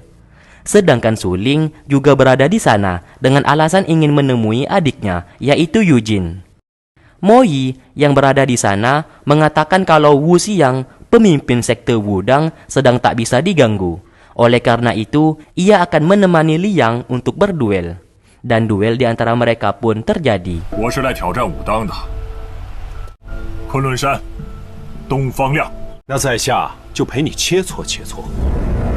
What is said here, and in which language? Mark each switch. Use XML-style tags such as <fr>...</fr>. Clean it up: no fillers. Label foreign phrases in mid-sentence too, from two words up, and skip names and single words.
<id>Sedangkan Suling juga berada di sana dengan alasan ingin menemui adiknya, yaitu Eugene. Moyi yang berada di sana mengatakan kalau Wu Xiang, pemimpin sekte Wudang, sedang tak bisa diganggu. Oleh karena itu, ia akan menemani Liang untuk berduel. Dan duel di antara mereka pun terjadi.</id> <zh>我是来挑战武当的。昆仑山，东方亮。那在下就陪你切磋切磋。</zh>